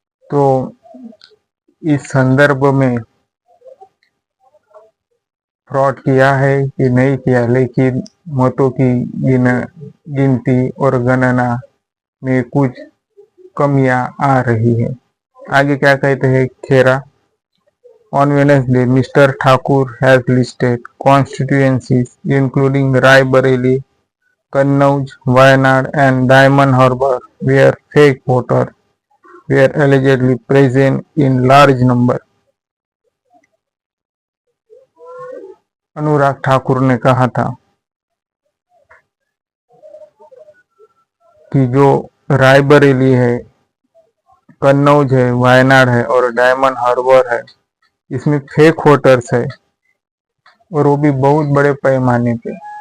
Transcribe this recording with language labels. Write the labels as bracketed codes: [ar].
[hi] तो इस संदर्भ में फ्रॉड किया है कि नहीं किया, लेकिन मतों की गिनती और गणना में कुछ कमियां आ रही है। आगे क्या कहते हैं खेरा? [en] On Wednesday, Mr. Thakur has listed constituencies including Raebareli, Kannauj, Wayanad and Diamond Harbour where fake voters were allegedly present in large number. [hi] Anurag Thakur ने कहा था कि जो रायबरेली है, कन्नौज है, वायनाड है और डायमंड हार्बर है, इसमें फेक वोटर्स है और वो भी बहुत बड़े पैमाने पे।